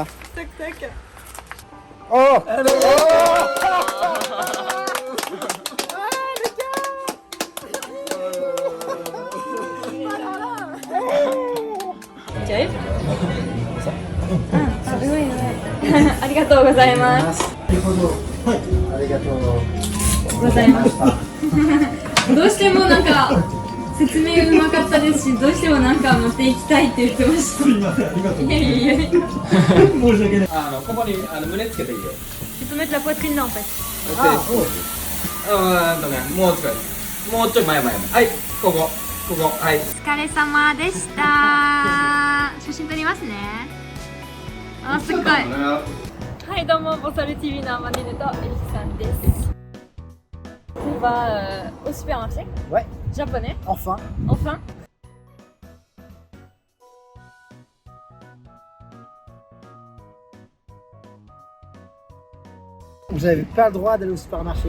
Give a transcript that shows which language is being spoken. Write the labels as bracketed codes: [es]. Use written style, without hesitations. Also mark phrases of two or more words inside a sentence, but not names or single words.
[fr] Tac tac. Oh, Tu arrives? Ah, oui, oui. [ja] ありがとうございます。ありがとうございます。どうしてもなんか説明うまかったですし、どうしてもなんか持っていきたいって言ってました。すみません、ありがとうございます。いやいやいや。申し訳ない。ここに胸つけていいよ。 [fr] Tu peux mettre la poitrine là en fait. [ja] もうちょい。もうちょい前。はい、ここ、はい。お疲れ様でした。写真撮りますね。あ、すごい。はい、どうもボサル TV のアマネルとエリキさんです。 [fr] On va au supermarché Ouais, japonais. enfin. Enfin. Vous n'avez pas le droit d'aller au supermarché.